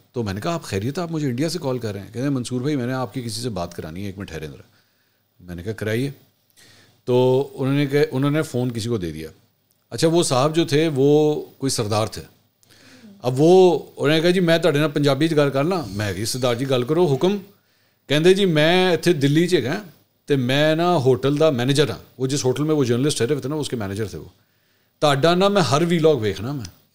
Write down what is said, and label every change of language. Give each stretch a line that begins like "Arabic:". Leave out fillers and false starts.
Urdu: تو میں نے کہا آپ خیریت آپ مجھے انڈیا سے کال کر رہے ہیں؟ کہتے ہیں منصور بھائی میں نے آپ کی کسی سے بات کرانی ہے, ایک منٹ ٹھہرے ذرا. میں نے کہا کرائیے. تو انہوں نے فون کسی کو دے دیا. اچھا وہ صاحب جو تھے وہ کوئی سردار تھے. اب وہ انہوں نے کہا
Punjabi: جی میں تہاڈے نال پنجابی چ گل کرنا. میں کہ سردار جی گل کرو حکم. کہندے جی میں اتنے دلی چ گیا تو میں نا ہوٹل دا مینیجر ہاں.
Urdu: وہ جس ہوٹل میں وہ جرنلسٹ ٹھہرے ہوئے تھے نا اس کے مینیجر تھے وہ.
Punjabi: تہاڈا نا میں ہر ویلاگ ویکھنا میں.